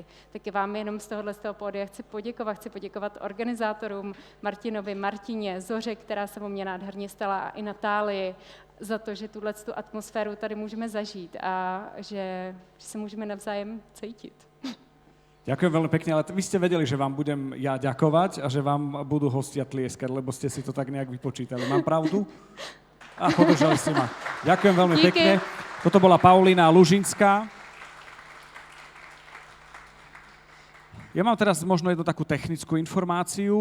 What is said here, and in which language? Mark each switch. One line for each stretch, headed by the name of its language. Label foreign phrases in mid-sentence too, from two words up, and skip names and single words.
Czech: Taky vám jenom z toho pódia chci poděkovat organizátorům, Martinovi, Martině, Zoře, která se o mě nádherně stala, a i Natálii, za to, že tuhletu atmosféru tady můžeme zažít a že se můžeme navzájem cítit.
Slovak: Ďakujem veľmi pekne, ale vy ste vedeli, že vám budem ja ďakovať a že vám budú hostia tlieskať, lebo ste si to tak nejak vypočítali. Mám pravdu? A podržali ste ma. Ďakujem veľmi pekne. Toto bola Paulína Lužinská. Ja mám teraz možno jednu takú technickú informáciu.